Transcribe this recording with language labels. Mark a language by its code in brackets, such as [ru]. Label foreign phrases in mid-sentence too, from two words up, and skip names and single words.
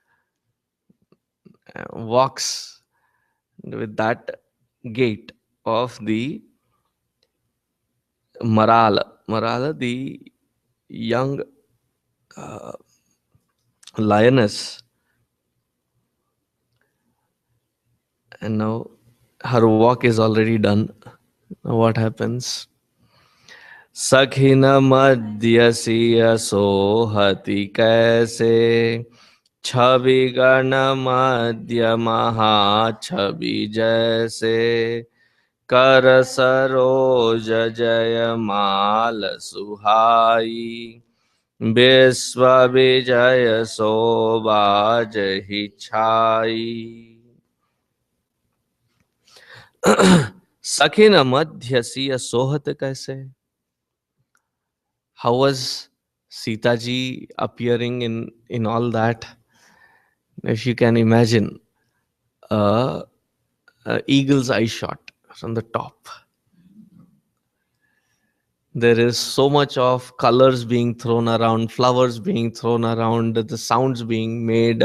[en] walks with that gait of the Marala, the young lioness. And now her walk is already done. Now what happens? [awa] सखिन मध्य सिय सोहति कैसे छवि गण मध्य महा छवि जैसे कर सरोज जय माल सुहाई विश्व विजय शोभाज ही छाई. सखिन मध्य सिय सोहत कैसे. [en] How was Sita ji appearing in all that? If you can imagine a eagle's eye shot from the top. There is so much of colors being thrown around, flowers being thrown around, the sounds being made.